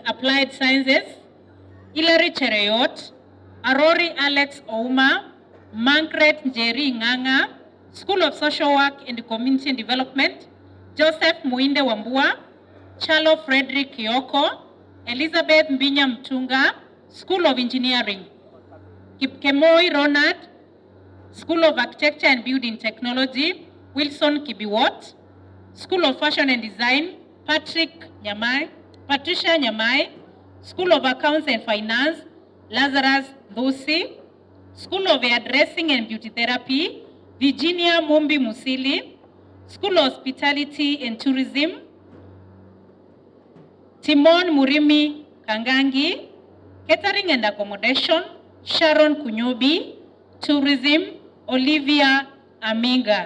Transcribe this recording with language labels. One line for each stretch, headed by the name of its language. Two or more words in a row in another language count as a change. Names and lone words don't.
English: Applied Sciences, Hilary Chereyot, Arori Alex Ouma, Margaret Njeri Nganga, School of Social Work and Community Development, Joseph Muinde Wambua, Charlo Frederick Yoko, Elizabeth Mbinya Mtunga, School of Engineering, Kipkemoi Ronald, School of Architecture and Building Technology, Wilson Kibiwot, School of Fashion and Design, Patricia Nyamai, School of Accounts and Finance, Lazarus Dhusi, School of Hairdressing and Beauty Therapy, Virginia Mumbi Musili, School of Hospitality and Tourism, Timon Murimi Kangangi, Catering and Accommodation, Sharon Kunyobi, Tourism, Olivia Aminga.